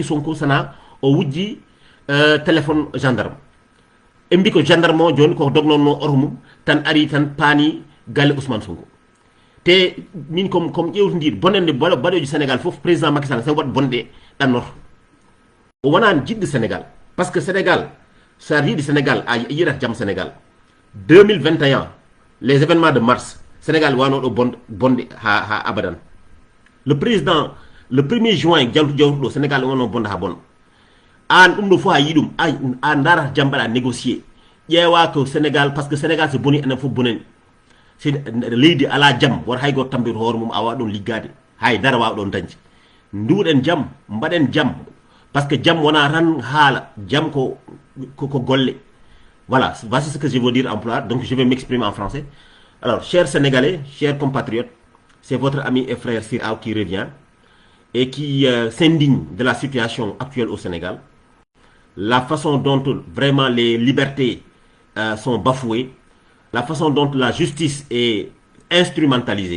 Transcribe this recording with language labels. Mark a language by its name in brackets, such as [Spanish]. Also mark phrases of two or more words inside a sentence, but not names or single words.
[Fula] Sonko sana o wujji téléphone gendarme e mbi ko gendarme o joni ko dognonno oto mum tan ari tan paani galle Ousmane Sonko te min comme ƴewtodiɗo bonande baɗoji sénégal fof président Macky Sall sa waɗa bonde ɗannoto o wonani jiɗɗo sénégal [French] par ce que [Fula] sénégal sa yiiɗi sénégal a yiɗata jaam sénégal 2021 [French] les événements de mars [Fula] sénégal wanoɗo bonde ha abadan [French] le président le 1er juin [Fula] jawtuɗo sénégal wono bonde ha bonɗo an ɗum ɗo fof a yiɗum a darata jaam mbaɗa négocier ƴeewa ko sénégal [French] par ce que [Fula] sénégal so boni enen fof bonani si leydi ala jaam wota hay goto tambito hoore mum a wawa ɗon liggade hay dara wawa ɗon dañde nduɗen jaam mbaɗen jaam par ce que jaam wona tan haala jaam ko golle [French] voilà voici ce que je veux dire en pulaar donc je vais m'exprimer en français alors chers sénégalais chers compatriotes c'est votre ami et frère Sir Aw qui revient et qui s'indigne de la situation actuelle au Sénégal, la façon dont vraiment les libertés sont bafouées, la façon dont la justice est instrumentalisée.